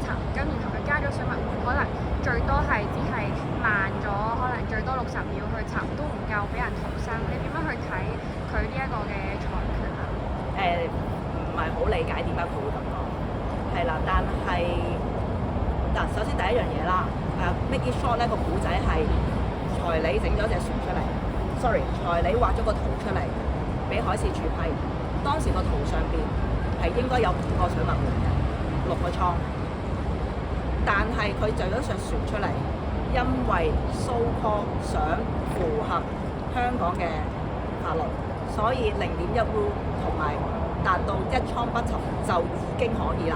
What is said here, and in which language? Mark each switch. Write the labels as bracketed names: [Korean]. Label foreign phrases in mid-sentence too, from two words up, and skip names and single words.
[Cantonese] 咁然後佢加咗水密門，可能最多係只係慢咗，可能最多60秒去沉，都唔夠俾人逃生。你點樣去睇佢呢一個嘅裁決啊？唔係好理解點解佢會咁講，係啦，但係嗱，首先第一樣嘢啦 ， [English] Make it short [Cantonese] 咧個古仔係財理整咗隻船出嚟，sorry，財理畫咗個圖出嚟，俾海事處批。當時個圖上邊係應該有5個水密門嘅，6個倉。但係佢就咗隻船出嚟，因為 [English] so call [Cantonese] 想符合香港嘅法律，所以0.1 rule 同埋達到1倉不沉就已經可以啦。